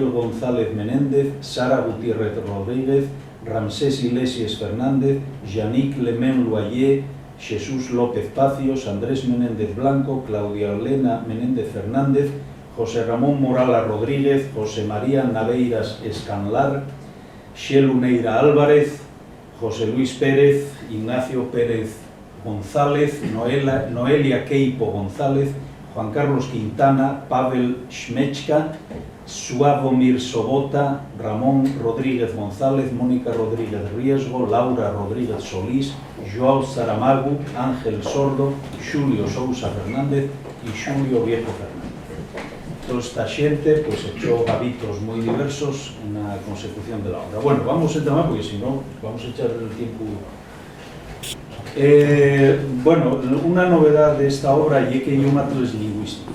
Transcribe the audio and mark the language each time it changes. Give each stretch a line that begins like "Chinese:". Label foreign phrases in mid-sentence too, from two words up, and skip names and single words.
Spanish: González Menéndez, Sara Gutiérrez Rodríguez, Ramsés Iglesias Fernández, Yannick Lemén Loyer, Jesús López Pacios, Andrés Menéndez Blanco, Claudia Elena Menéndez Fernández, José Ramón Morala Rodríguez, José María Naveiras Escanlar, Xelu Neira Álvarez, José Luis Pérez, Ignacio Pérez González, Noelia Queipo González, Juan Carlos Quintana, Pavel Schmechka, Suavomir Sobota, Ramón Rodríguez González, Mónica Rodríguez Riesgo, Laura Rodríguez Solís, Joao Saramago, Ángel Sordo, Xulio Sousa Fernández y Xulio Viejo Fernández. Toda esta xente pues, echó hábitos muy diversos en la consecución de la obra. Bueno, vamos a entrar, porque si no, vamos a echar el tiempo. Bueno, una novedad de esta obra es que hay un atlas lingüístico.